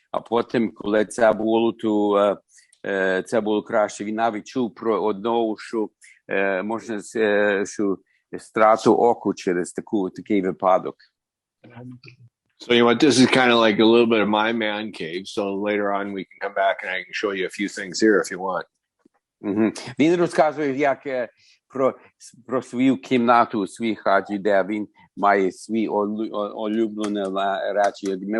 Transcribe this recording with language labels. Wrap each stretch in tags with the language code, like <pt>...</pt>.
<uk>А потім, коли це було, то це було краще. Він навіть чув про одного, що можна, що страту оку через такий випадок.</uk> <en>So you know what, this is kind of like a little bit of my man cave. So later on we can come back and I can show you a few things here if you want.</en> <uk>Він розказує, як про свою кімнату у своїй хаті, де він має свої улюблені речі.</uk>